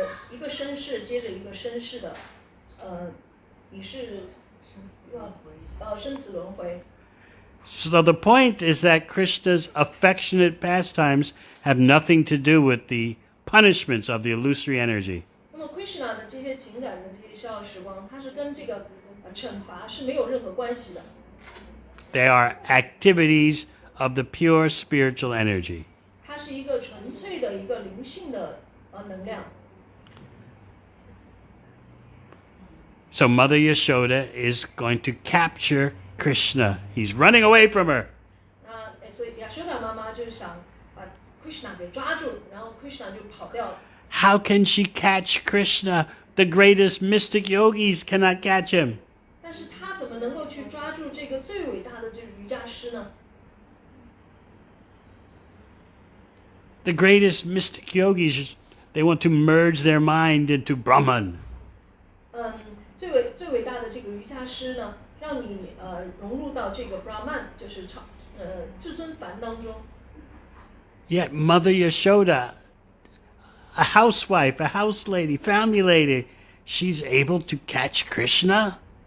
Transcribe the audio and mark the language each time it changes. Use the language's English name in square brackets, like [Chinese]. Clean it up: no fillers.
[Chinese] 一个生世接着一个生世的，你是生死轮回。 [English] So the point is that Krishna's affectionate pastimes have nothing to do with the punishments of the illusory energy. [Chinese] 那么 Krishna 的这些情感的这些逍遥时光，它是跟这个惩罚是没有任何关系的。 [English] They are activities of the pure spiritual energy. [Chinese] 它是一个纯粹的一个灵性的能量。 [English] So Mother Yashoda is going to capture Krishna. He's running away from her. [Chinese] 那所以亚修达妈妈就是想把 Krishna 给抓住，然后 Krishna 就跑掉了。 [English] How can she catch Krishna? The greatest mystic yogis cannot catch him. [Chinese] 但是她怎么能够去抓住这个最伟大的这个瑜伽师呢？ [English] The greatest mystic yogis, they want to merge their mind into Brahman. [Chinese] 最伟大的这个瑜伽师呢，让你融入到这个 Brahman， 就是至尊梵当中。 [English] Yet Mother Yashoda, a housewife, a house lady, family lady, she's able to catch Krishna.